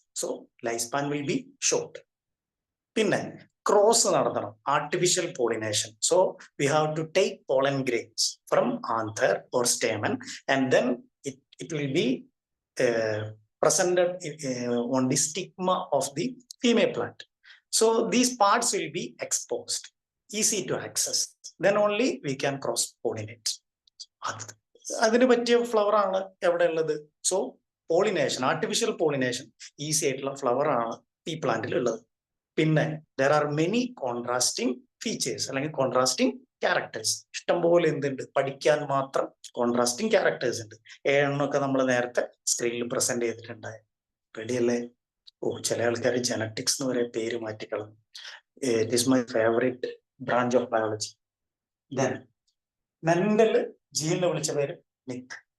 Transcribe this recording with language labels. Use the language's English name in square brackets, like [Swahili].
[English] So life span will be short. [Malayalam] പിന്നെ cross നടത്തണം, artificial pollination. [English] So we have to take pollen grains from anther or stamen and then it will be presented on the stigma of the female plant. So these parts will be exposed, easy to access. Then only we can cross pollinate. [Malayalam] അതിന് പറ്റിയ flower ആണ് എവിടെ ഉള്ളത്? So pollination, artificial pollination easy ആയിട്ടുള്ള flower ആണ് ഈ പ്ലാന്റിൽ ഉള്ളത്. പിന്നെ [English] there are many contrasting features [Malayalam] അല്ലെങ്കിൽ കോൺട്രാസ്റ്റിംഗ് ക്യാരക്ടേഴ്സ്. ഇഷ്ടംപോലെ എന്തുണ്ട്, പഠിക്കാൻ മാത്രം കോൺട്രാസ്റ്റിംഗ് ക്യാരക്ടേഴ്സ് ഉണ്ട്. 7 എണ്ണമൊക്കെ നമ്മൾ നേരത്തെ സ്ക്രീനിൽ പ്രസന്റ് ചെയ്തിട്ടുണ്ടായി. റെഡി അല്ലേ? ചില ആൾക്കാർ ജനറ്റിക്സ് എന്ന് വരെ പേര് മാറ്റിക്കളഞ്ഞു. [English] It is my favourite branch of biology. [Malayalam] Then mental ജീനിനെ വിളിച്ച പേര് നിക്.